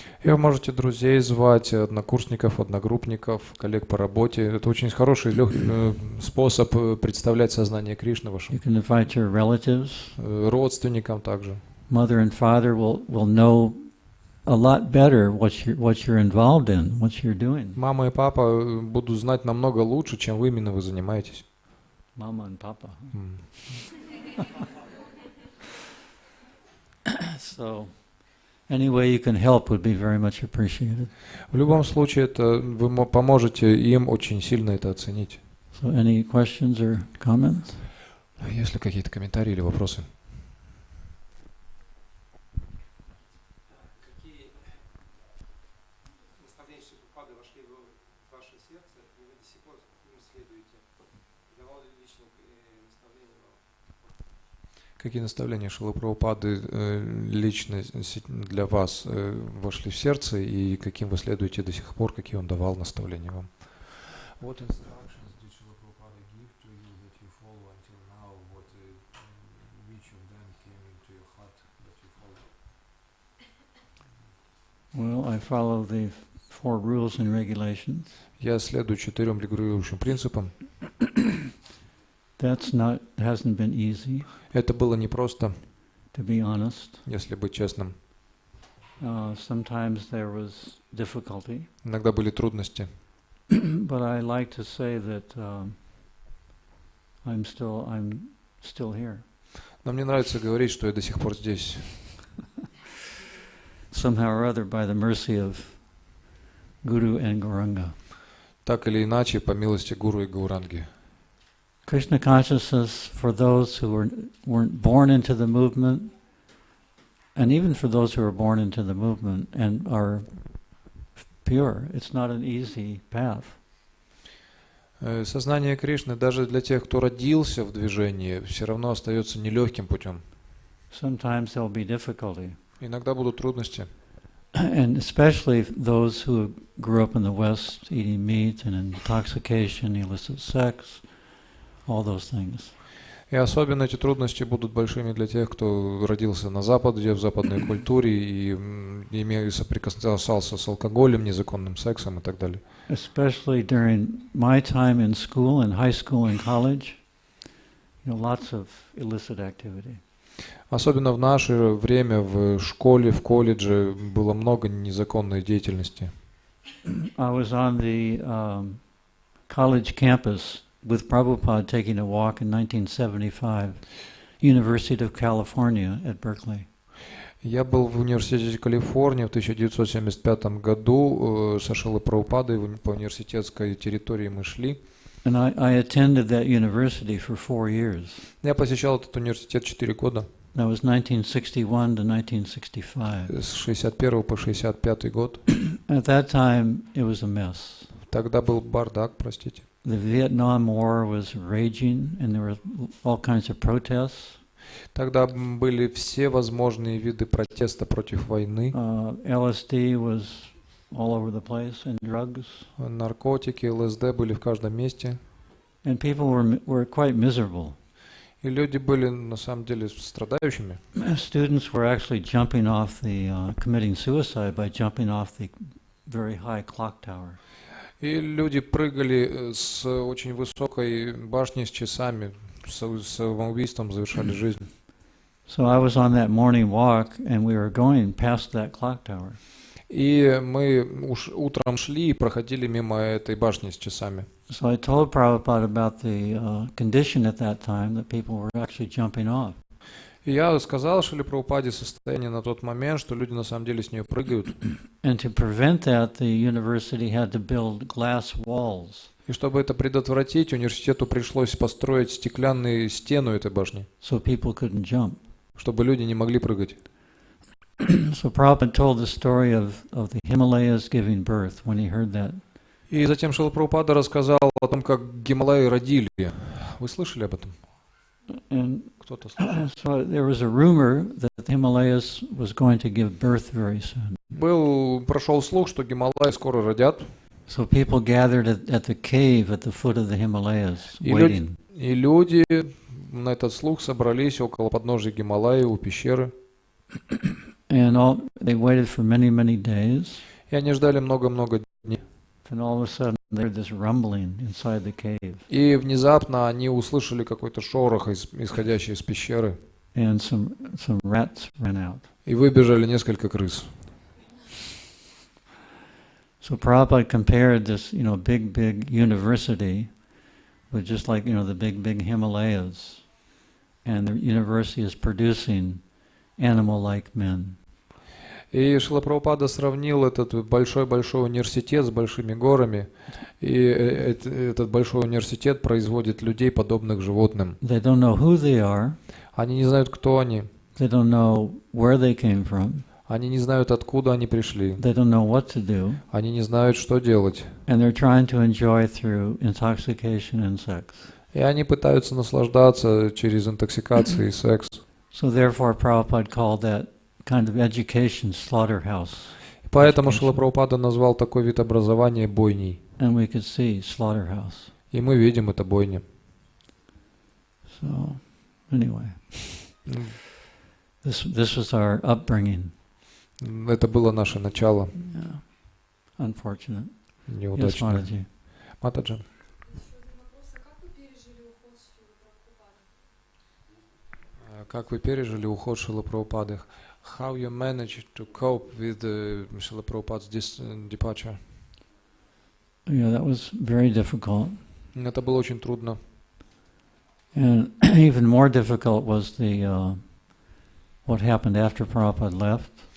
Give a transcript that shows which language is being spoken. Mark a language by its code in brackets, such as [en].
[ru] И вы можете друзей звать, однокурсников, одногруппников, коллег по работе. Это очень хороший способ представлять сознание Кришны вашим. [en] You can invite your relatives. [ru] Родственникам также. [en] Mother and father will know a lot better what you're involved in, what you're doing. [ru] Мама и папа будут знать намного лучше, чем вы именно вы занимаетесь. [en] Mama and papa. So, any way you can help would be very much appreciated. [ru] В любом случае, это вы поможете им очень сильно это оценить. [en] So, any questions or comments? [ru] Есть ли какие-то комментарии или вопросы? Какие наставления Прабхупады вошли в ваше сердце, и вы до сих пор им следуете? Давал ли личное наставление вам? Какие наставления Шрилы Прабхупады лично для вас вошли в сердце, и каким вы следуете до сих пор, какие он давал наставления вам? [en] What instructions did Srila Prabhupada give to you that you follow until now? Which of them came into your heart that you follow? Well, I follow the 4 rules and regulations. [ru] Я следую 4 регулирующим принципам. [en] Hasn't been easy. [ru] Это было непросто, [en] to be honest. [ru] если быть честным. [en] Sometimes there was difficulty. [ru] Иногда были трудности. [en] But I like to say that I'm still here. [ru] Но мне нравится говорить, что я до сих пор здесь. [en] Somehow or other, by the mercy of Guru and Gauranga. [ru] Так или иначе, по милости Гуру и Гауранги. [en] Krishna consciousness for those who weren't born into the movement, and even for those who are born into the movement and are pure, it's not an easy path. [ru] Сознание Кришны даже для тех, кто родился в движении, все равно остается нелегким путем. [en] Sometimes there'll be difficulty. [ru] Иногда будут трудности. [en] And especially those who grew up in the West eating meat and intoxication, illicit sex, all those things. [ru] И особенно эти трудности будут большими для тех, кто родился на Западе, в западной культуре и соприкасался с алкоголем, незаконным сексом и так далее. [en] Especially during my time in school, in high school and college, lots of illicit activity. [ru] Особенно в наше время в школе, в колледже было много незаконной деятельности. [en] I was on the college campus with Prabhupada taking a walk in 1975, University of California at Berkeley. [ru] Я был в университете Калифорнии в 1975 году со Шрилой Прабхупадой по университетской территории мы шли. [en] And I attended that university for 4 years. [ru] Я посещал этот университет 4 года. [en] That was 1961 to 1965. [ru] С 61 по 65 год. [en] At that time, it was a mess. [ru] Тогда был бардак, простите. [en] The Vietnam War was raging, and there were all kinds of protests. [ru] Тогда были все возможные виды протеста против войны. [en] LSD was all over the place, and drugs. [ru] Наркотики, ЛСД были в каждом месте. [en] And people were quite miserable. [ru] И люди были на самом деле страдающими. [en] Students were actually jumping off committing suicide by jumping off the very high clock tower. [ru] И люди прыгали с очень высокой башни с часами, с самоубийством завершали жизнь. [en] So I was on that morning walk, and we were going past that clock tower. [ru] И мы утром шли и проходили мимо этой башни с часами. [en] So I told Prabhupada about the condition at that time that people were actually jumping off. [ru] И я сказал Шриле Прабхупаде состояние на тот момент, что люди на самом деле с нее прыгают. [en] And to prevent that, the university had to build glass walls. [ru] И чтобы это предотвратить, университету пришлось построить стеклянную стену этой башни, So people couldn't jump. чтобы люди не могли прыгать. [en] So Prabhupada told the story of the Himalayas giving birth when he heard that. [ru] И затем Шрила Прабхупада рассказал о том, как Гималаи родили. Вы слышали об этом? [en] And [ru] Кто-то слышал? [en] so there was a rumor that the Himalayas was going to give birth very soon. [ru] Прошел слух, что Гималаи скоро родят. [en] So people gathered at the cave at the foot of the Himalayas, [ru] И [en] waiting. [ru] И люди на этот слух собрались около подножия Гималаи у пещеры. [en] And they waited for many, many days. [ru] И они ждали много-много дней. [en] And all of a sudden, they heard this rumbling inside the cave. [ru] И внезапно они услышали какой-то шорох, исходящий из пещеры. [en] And some rats ran out. [ru] И выбежали несколько крыс. [en] So Prabhupada compared this, big university with just like, the big Himalayas. And the university is producing animal-like men. [ru] И Шрила Прабхупада сравнил этот большой-большой университет с большими горами. И этот большой университет производит людей, подобных животным. [en] They don't know who they are. [ru] Они не знают, кто они. [en] They don't know where they came from. [ru] Они не знают, откуда они пришли. [en] They don't know what to do. [ru] Они не знают, что делать. [en] And they're trying to enjoy through intoxication and sex. [ru] И они пытаются наслаждаться через интоксикацию и секс. [en] So therefore Prabhupada called that kind of education slaughterhouse. [ru] Поэтому Шрила Прабхупада назвал такой вид образования бойней. [en] And we could see slaughterhouse. [ru] И мы видим это бойня. [en] So anyway, this was our upbringing. [ru] Это было наше начало. [en] Yeah. Unfortunate. [ru] Неудачное. [en] Yes, Mataji. [ru] Матаджи. Как вы пережили уход Шрилы Прабхупады? [en] How you managed to cope with Srila Prabhupada's departure? Yeah, that was very difficult. [ru] Это было очень трудно. [en] And even more difficult was what happened after Prabhupada left.